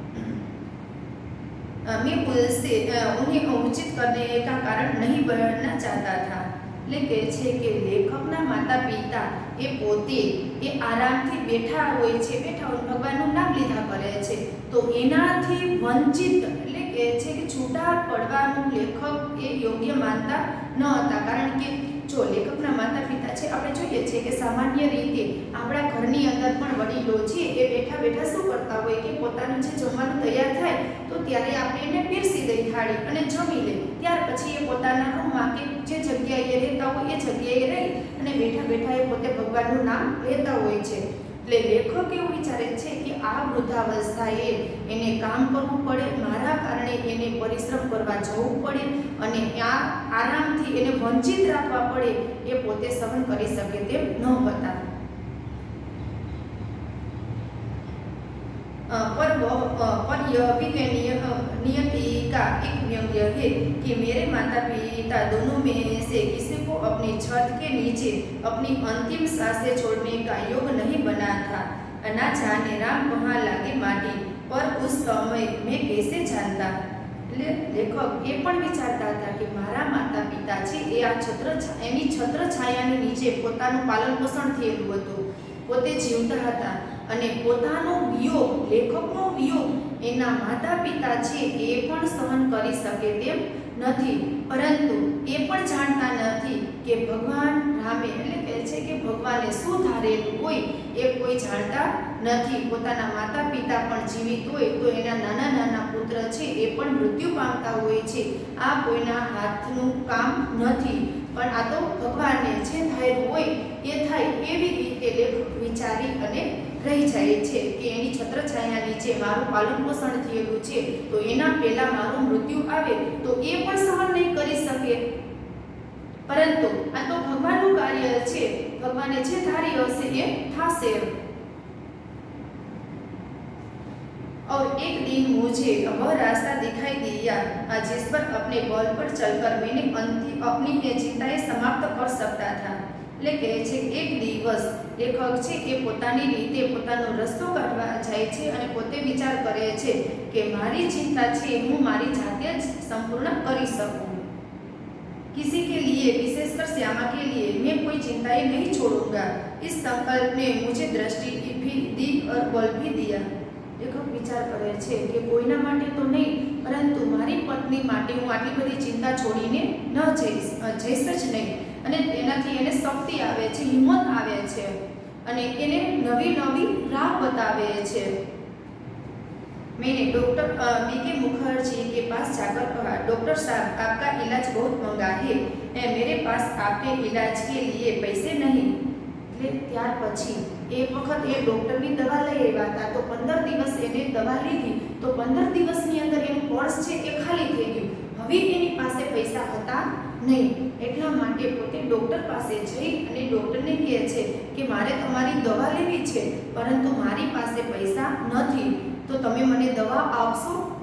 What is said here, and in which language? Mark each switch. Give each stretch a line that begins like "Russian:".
Hindi: मैं उनसे उन्हें उचित करने का कारण नहीं बनना चाहता था।
Gujarati: એટલે કહે છે કે લેખકના માતા પિતા એ પોતે એ આરામથી બેઠા હોય છે, બેઠા હોય ભગવાનનું નામ લીધા કરે છે તો એનાથી વંચિત એટલે કહે છે કે છૂટા પડવાનું લેખક એ યોગ્ય માનતા ન હતા। કારણ કે જો લેખકના માતા પિતા છે આપણે જોઈએ છે કે સામાન્ય રીતે આપણા ઘરની અંદર પણ વડીલો છે એ બેઠા બેઠા શું કરતા હોય કે પોતાનું જે જમવાનું તૈયાર થાય તો ત્યારે આપણે એને પીરસી દઈ થાળી અને જમી લે, ત્યાર પછી એ પોતાના રૂમમાં કે જે જગ્યાએ રહેતા હોય એ જગ્યાએ રહી અને બેઠા બેઠા એ પોતે ભગવાનનું નામ લેતા હોય છે। એટલે લેખક એવું વિચારે છે કે આ વૃદ્ધાવસ્થાએ એને કામ કરવું પડે, મારા કારણે એને પરિશ્રમ કરવા જવું પડે અને આ આરામથી એને વંચિત રાખવા પડે એ પોતે સહન કરી શકે તેમ ન હતા।
Hindi: पर यह भी नियति का एक व्यंग्य है कि मेरे माता पिता दोनों में से किसी को अपनी छत के नीचे अपनी अंतिम सांसें छोड़ने का योग नहीं बना था। ना जाने राम कहाँ लागे माटी, पर उस समय मैं कैसे जानता।
Gujarati: એટલે લેખક એ પણ વિચારતા હતા કે મારા માતા પિતા છે એ આ એની છત્રછાયાની નીચે પોતાનું પાલન પોષણ થયેલું હતું, પોતે જીવતા હતા અને પોતાનો વિયોગ, લેખકનો વિયોગ એના માતા પિતા છે એ પણ સહન કરી શકે તેમ નથી. પરંતુ એ પણ જાણતા નથી કે ભગવાન રામે, એટલે કહે છે કે ભગવાને શું ધારેલું હોય એ કોઈ જાણતા નથી. પોતાના માતા પિતા પણ જીવિત હોય તો એના નાના નાના પુત્ર છે એ પણ મૃત્યુ પામતા હોય છે. આ કોઈના હાથનું કામ નથી, પણ આ તો ભગવાનને જે ધાર્યું હોય એ થાય, એવી રીતે લેખક વિચારી અને રહી જાય છે કે એની છત્રછાયા નીચે મારું પાલન પોષણ થયેલું છે, તો એના પહેલા મારું મૃત્યુ આવે તો એ પણ સહન નહીં કરી શકે. પરંતુ આ તો ભગવાનનું કાર્ય છે, ભગવાને જે ધારી હશે એ થશે.
Hindi: और एक दिन मुझे वह रास्ता दिखाई दिया जिस पर अपने बल पर चलकर मैंने अपनी चिंताएं समाप्त कर सकता था.
Gujarati: એટલે કહે છે એક દિવસ લેખક છે એ પોતાની રીતે પોતાનો રસ્તો કાઢવા જાય છે અને પોતે વિચાર કરે છે કે મારી ચિંતા છે હું મારી જાતે જ સંપૂર્ણ કરી શકું.
Hindi: किसी के लिए, विशेषकर श्यामा के लिए मैं कोई चिंताएं नहीं छोड़ूंगा. इस संकल्प ने मुझे दृष्टि भी दी और बल भी दिया.
Gujarati: લેખક વિચાર કરે છે કે કોઈના માટે તો નહીં, પરંતુ મારી પત્ની માટે હું આટલી બધી ચિંતા છોડીને ન જઈશ જ નહીં. અને તેનાથી એને શક્તિ આવે છે, હિંમત આવે છે અને એને નવી નવી રાહ બતાવે છે.
Hindi: मैंने डॉक्टर बीके मुखर्जी के पास जाकर कहा, डॉक्टर साहब आपका इलाज बहुत महंगा है, मेरे पास आपके इलाज के लिए पैसे नहीं.
Gujarati: એટલે ત્યાર પછી એક વખત એ ડૉક્ટરની દવા લઈ આવ્યા હતા, તો 15 દિવસ એને દવા લીધી, તો 15 દિવસની અંદર એનું પર્સ છે એ ખાલી થઈ ગયું. હવે એની પાસે પૈસા હતા નહીં, એટલા માટે પોતે ડૉક્ટર પાસે જઈ અને ડૉક્ટરને કહે છે કે મારે તમારી દવા લેવી છે, પરંતુ મારી પાસે પૈસા નથી, તો તમે મને દવા આપશો?